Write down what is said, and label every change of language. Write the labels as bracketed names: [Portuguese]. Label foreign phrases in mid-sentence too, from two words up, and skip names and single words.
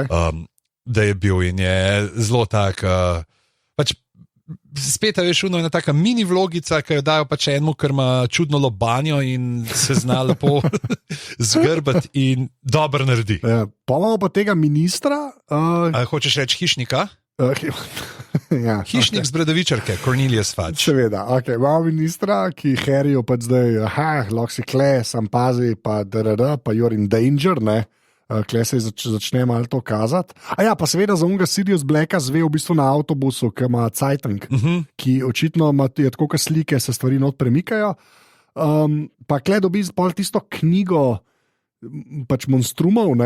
[Slovenian] Da je bil in je zelo tak, pač spet veš, ena taka mini vlogica, ki jo dajo pač enemu, ker ima čudno lobanjo in se zna lepo zgrbati in dobro naredi. Pa imamo pa tega ministra. Hočeš reči hišnika? Ja, hišnik z Bredovičarke, Cornelius Fudge. Seveda, imamo ministra, ki Harryju pač zdaj, lahko si kle, sam pazi, pa [English] you're in danger, [Slovenian] ne. Kle se začne malo to kazati. Pa seveda za unga Sirius Blacka zve v bistvu na avtobusu, ki ima Zeitung, ki očitno je tako, kot slike, se stvari not premikajo. Pa kle dobi pol tisto knjigo pač monstrumov, ne.